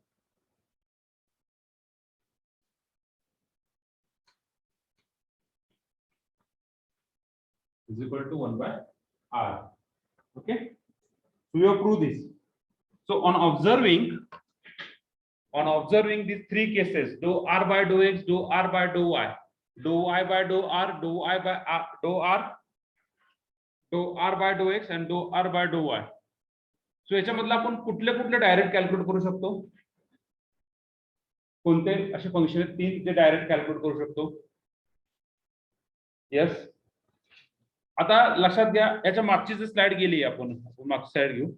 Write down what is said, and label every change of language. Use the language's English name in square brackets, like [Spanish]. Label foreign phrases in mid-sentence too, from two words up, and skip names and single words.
[English] Is equal to 1 by r. Okay, so you prove this. So on observing these three cases, dou r by dou x, dou r by dou y, dou y by dou r, dou y by r, dou r by dou x and dou r by dou y. [Marathi] सो याच्यामधलं आपण कुठले कुठले [English] direct calculate [Marathi] करू शकतो, कोणते असे फंक्शन आहेत तीन जे [English] direct calculate [Marathi] करू शकतो. यस, आता लक्षात घ्या, याच्या मागची जी स्लाइड गेली आपण मागची स्लाइड घेऊ.